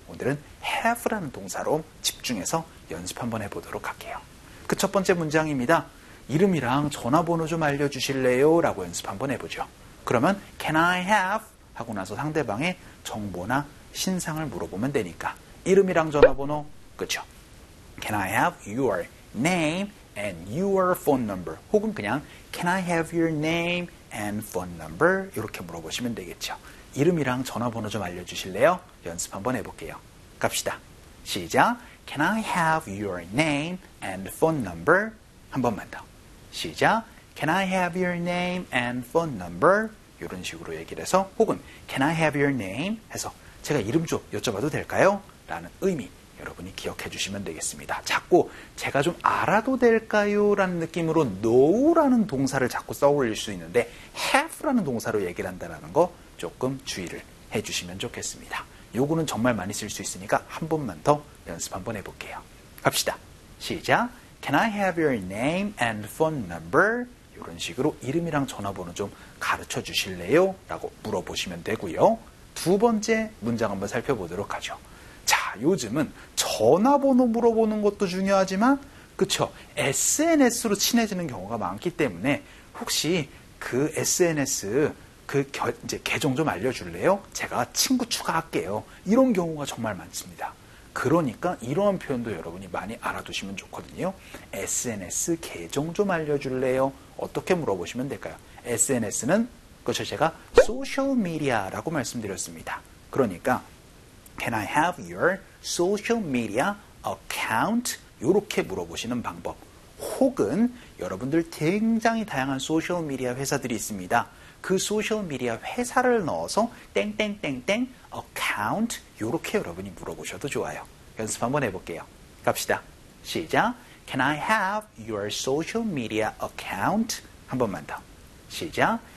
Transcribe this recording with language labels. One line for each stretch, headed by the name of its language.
Korean: 오늘은 have라는 동사로 집중해서 연습 한번 해보도록 할게요. 그 첫 번째 문장입니다. 이름이랑 전화번호 좀 알려주실래요? 라고 연습 한번 해보죠. 그러면
English: can I have?
Korean: 하고 나서 상대방의 정보나 신상을 물어보면 되니까 이름이랑 전화번호, 그쵸?
English: Can I have your name and your phone number?
Korean: 혹은 그냥
English: Can I have your name and phone number?
Korean: 이렇게 물어보시면 되겠죠. 이름이랑 전화번호 좀 알려주실래요? 연습 한번 해볼게요. 갑시다. 시작!
English: Can I have your name and phone number?
Korean: 한 번만 더. 시작!
English: Can I have your name and phone number?
Korean: 이런 식으로 얘기를 해서 혹은
English: Can I have your name?
Korean: 해서 제가 이름 좀 여쭤봐도 될까요? 라는 의미 여러분이 기억해 주시면 되겠습니다. 자꾸 제가 좀 알아도 될까요? 라는 느낌으로 know라는 동사를 자꾸 써올릴 수 있는데 have라는 동사로 얘기를 한다는 거 조금 주의를 해 주시면 좋겠습니다. 요거는 정말 많이 쓸 수 있으니까 한 번만 더 연습 한번 해볼게요. 갑시다. 시작!
English: Can I have your name and phone number?
Korean: 이런 식으로 이름이랑 전화번호 좀 가르쳐 주실래요? 라고 물어보시면 되고요. 두 번째 문장 한번 살펴보도록 하죠. 자, 요즘은 전화번호 물어보는 것도 중요하지만 그쵸? SNS로 친해지는 경우가 많기 때문에 혹시 그 SNS 그 이제 계정 좀 알려줄래요? 제가 친구 추가할게요. 이런 경우가 정말 많습니다. 그러니까 이러한 표현도 여러분이 많이 알아두시면 좋거든요. SNS 계정 좀 알려줄래요? 어떻게 물어보시면 될까요? SNS는 그쵸? 제가 소셜미디어라고 말씀드렸습니다. 그러니까
English: Can I have your social media account?
Korean: 이렇게 물어보시는 방법 혹은 여러분들 굉장히 다양한 소셜미디어 회사들이 있습니다. 그 소셜미디어 회사를 넣어서 땡땡땡땡 account 이렇게 여러분이 물어보셔도 좋아요. 연습 한번 해볼게요. 갑시다. 시작!
English: Can I have your social media account?
Korean: 한 번만 더. 시작!